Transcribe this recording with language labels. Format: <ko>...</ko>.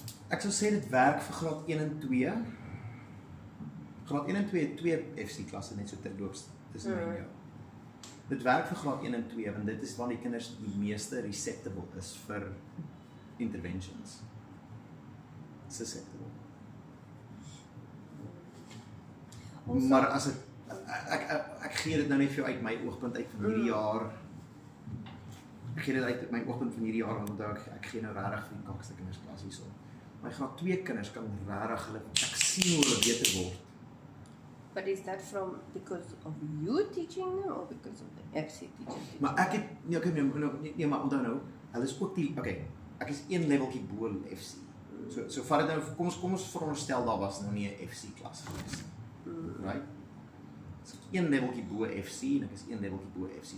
<af>Ek sou sê dit werk vir graad 1 en 2. Graad 1 en 2 het 2 FC klasse net so terloops tussen my en jou. Dit werk vir graad 1 en 2 want dit is waar die kinders die meeste receptable is vir interventions.</af> <en>Susceptible.</en> <af>Maar as het, ek gee dit nou net vir jou uit my oogpunt uit van hierdie jaar. Ek gee dit uit my oogpunt van hierdie jaar want onthou ek gee nou regtig vir die kakste kinders klas hierso. My graad 2 kinders kan regtig hulle ek sien hoe hulle beter word.</af> <en>But is that because of you teaching them or because of the FC teaching?</en> <af>Maar ek het nee, maar onthou nou, hulle is ook die ek is een leveltjie bo FC. So vat dit nou kom ons veronderstel daar was nou nie 'n FC klas gewees.</af> <en>Right?</en> <af>So een leveltjie bo FC en ek is een leveltjie bo FC.</af>